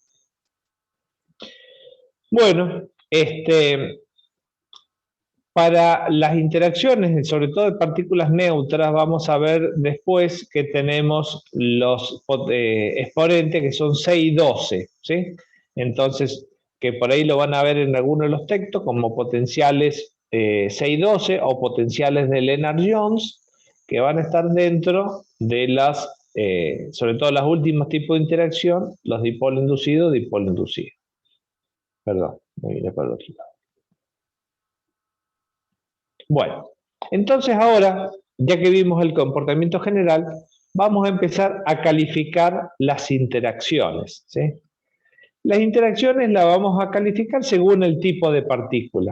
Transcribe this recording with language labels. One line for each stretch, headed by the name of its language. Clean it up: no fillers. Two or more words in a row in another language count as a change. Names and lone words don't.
Spanish: Bueno, para las interacciones, sobre todo de partículas neutras, vamos a ver después que tenemos los exponentes que son 6 y 12, ¿sí? Entonces, que por ahí lo van a ver en algunos de los textos como potenciales 6 y 12 o potenciales de Lennard-Jones, que van a estar dentro de las, sobre todo los últimos tipos de interacción, los dipolo inducido, dipolo inducido. Perdón, me vine para el otro lado. Bueno, entonces ahora, ya que vimos el comportamiento general, vamos a empezar a calificar las interacciones, ¿sí? Las interacciones las vamos a calificar según el tipo de partícula.